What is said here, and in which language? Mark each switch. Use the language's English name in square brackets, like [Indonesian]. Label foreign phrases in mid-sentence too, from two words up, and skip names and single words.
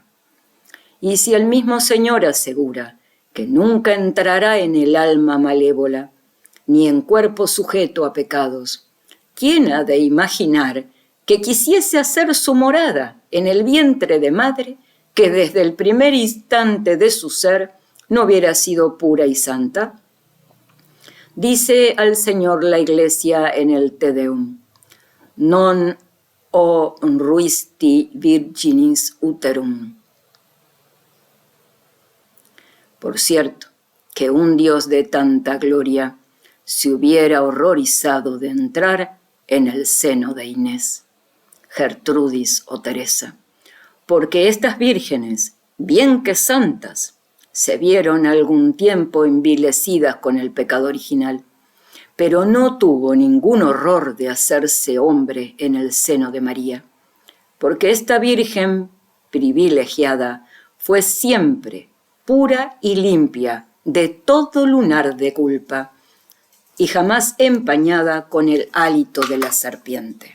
[Spanish] Y si el mismo Señor asegura que nunca entrará en el alma malévola, ni en cuerpo sujeto a pecados, ¿quién ha de imaginar que quisiese hacer su morada en el vientre de madre que desde el primer instante de su ser no hubiera sido pura y santa? Dice al Señor la Iglesia en el Te Deum: [Latin] non ruisti virginis uterum. [Spanish] Por cierto, que un Dios de tanta gloria se hubiera horrorizado de entrar en el seno de Inés, Gertrudis o Teresa, porque estas vírgenes, bien que santas, se vieron algún tiempo envilecidas con el pecado original, pero no tuvo ningún horror de hacerse hombre en el seno de María, porque esta Virgen privilegiada fue siempre pura y limpia de todo lunar de culpa, y jamás empañada con el hálito de la serpiente.